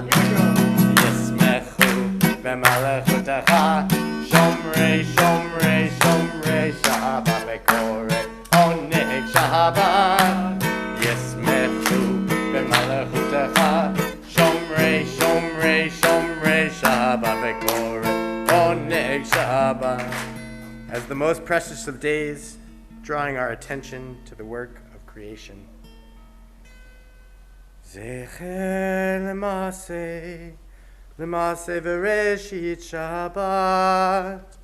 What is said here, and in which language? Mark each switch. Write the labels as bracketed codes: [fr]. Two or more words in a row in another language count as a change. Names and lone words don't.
[he] ישמחו במלכותך, שומרי, שומרי, שומרי, שבת וקוראי, עונג שבת. ישמחו במלכותך, שומרי, שומרי, שומרי, שבת וקוראי, עונג שבת. [en] As the most precious of days, drawing our attention to the work of creation. [he] זכר למעשה בראשית שבת.